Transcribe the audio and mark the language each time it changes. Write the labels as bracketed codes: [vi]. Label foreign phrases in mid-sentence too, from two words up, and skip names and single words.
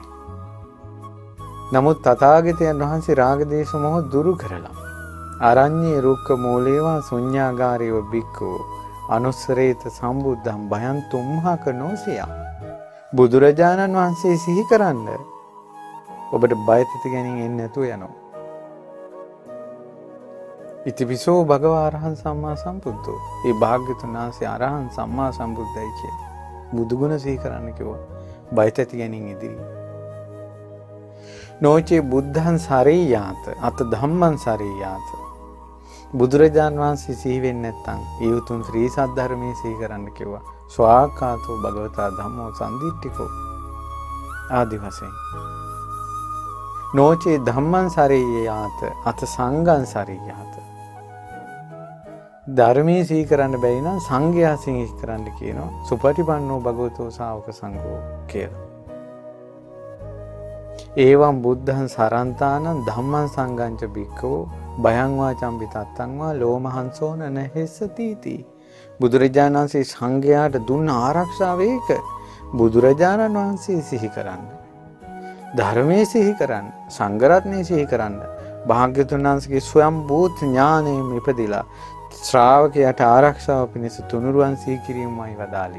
[si] නමුත් තථාගතයන් වහන්සේ රාග දේශ මොහ දුරු කරලා [pi] අරඤ්ඤේ රුක්ක මූලේවා ශුඤ්ඤාගාරේව බික්කෝ අනුස්සරේත සම්බුද්ධං භයං තුම්හක නොසිය. [si] බුදුරජාණන් වහන්සේ සිහි කරන්න ඔබට බය තැති ගැනීම එන්නේ නැතුව යනවා. [pi] ඉතිපිසෝ භගවා අරහං සම්මා සම්බුද්ධෝ. [si] ඒ භාග්‍යතුන් වහන්සේ [pi] අරහං සම්මා සම්බුද්ධයි [si] කියලා බුදුගුණ සිහි කරන්න කිව්වා. බය තැති ගැනීම ඉදිරි. [pi] නොචේ බුද්ධං සරේයාත අත ධම්මං සරේයාත. [si] බුදුරජාන් වහන්සේ සිහි වෙන්නේ නැත්නම් ඒ උතුම් ශ්‍රී සද්ධර්මයේ සිහි කරන්න කිව්වා. [pi] ස්වාක්ඛාතෝ භගවතා ධම්මෝ සම්දිට්ඨිකෝ [si] ආදි වශයෙන්. [pi] නොචේ ධම්මං සරේයාත අත සංඝං සරේයාත. [si] ධර්මයේ සිහි කරන්න බැරි නම් සංඝයා සිහි කරන්න කියනවා. [pi] සුපටිපන්නෝ භගවතෝ ශා วก සංඝෝ කියලා. ඒවම් බුද්ධං සරන්තානං ධම්මං සංඝං ච භික්ඛවෝ භයං වාචම්පි තත්තං වා ලෝමහංසෝන නහෙස්සතිති. [si] බුදුරජාණන් වහන්සේ සංඝයාට දුන්න ආරක්ෂාව ඒක. බුදුරජාණන් වහන්සේ සිහි කරන්න. ධර්මයේ සිහි කරන්න. සංඝ රත්නයේ සිහි කරන්න. භාග්‍යවතුන් වහන්සේගේ ස්වයං භූත ඥානයෙන් ඉපදිලා ශ්‍රාවකයාට ආරක්ෂාව පිණිස තුනුරුවන් සිහි කිරීමයි වදාළේ.